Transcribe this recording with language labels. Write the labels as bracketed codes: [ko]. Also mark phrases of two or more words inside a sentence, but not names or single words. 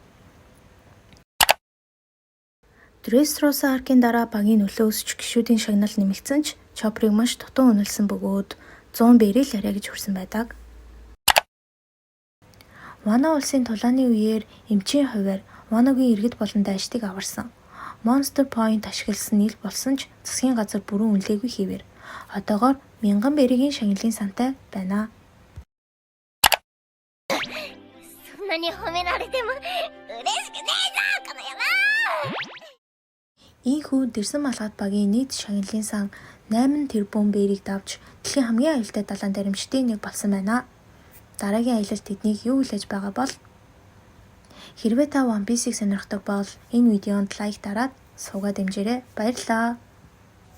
[mn] Dressrosa аркийн дараа багийн нөлөө өсч гишүүдийн шагнал нэмэгдсэн ч Chopper-ыг маш дутуу үнэлсэн бөгөөд 100 бэрээ л арай гэж хүрсэн байдаг. Вана улсын тулааны үеэр эмчийн хувиар Ваногийн иргэд болон дайчдыг аварсан. Monster Point ашигласан нийл болсон ч засгийн газар бүрэн үнэлээгүй хийвэр. Одоогоор 1000 бергийн шагналын сантай байна. [ja] そんなに褒められても嬉しくねえぞこの野郎。 [mn] Ийхүү Дэрсэн малгайт багийн нийт шагналын сан 8 тэрбум берийг давж дэлхийн хамгийн аюултай далайн даримчдын нэг болсон байна. Дараагийн аялалд тэднийг юу хүлээж байгаа бол хэрвээ та One Piece-ийг сонирхдог бол энэ видеонд лайк дараад суугаад дэмжээрэй.